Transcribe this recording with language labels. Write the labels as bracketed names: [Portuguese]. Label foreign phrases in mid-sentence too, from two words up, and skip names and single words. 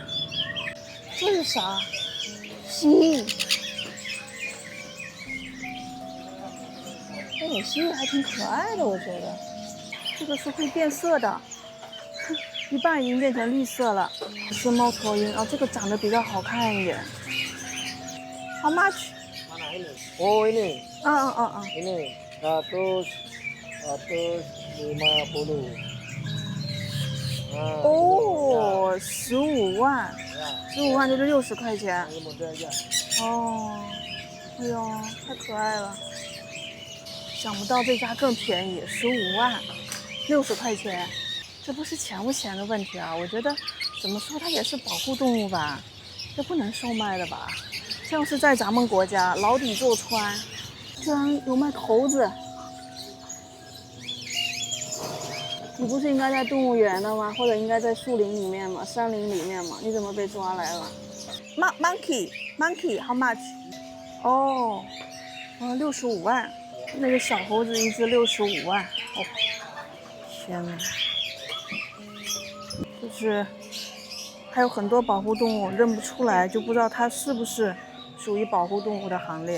[Chinese] 这是啥？蜥蜴。哎，蜥蜴还挺可爱的，我觉得。这个是会变色的，一半已经变成绿色了。是猫头鹰啊，这个长得比较好看一点。 [English] How much？ [Indonesian] Mana ini? Oh ini. [Chinese] 嗯。 [Indonesian] Ini 150. [Chinese] 哦，15万，15万就是60块钱。 [Indonesian] Ini model aja. [Chinese] 哦，哎呦，太可爱了！想不到这家更便宜，15万，60块钱。这不是钱不钱的问题啊，我觉得怎么说它也是保护动物吧，这不能售卖的吧？像是在咱们国家，牢底坐穿，居然有卖猴子。你不是应该在动物园的吗？或者应该在树林里面吗？山林里面吗？你怎么被抓来了？ [English] Monkey how much？ [Chinese] 哦，65万，那个小猴子一只65万。哦，天哪！就是还有很多保护动物认不出来，就不知道它是不是属于保护动物的行列。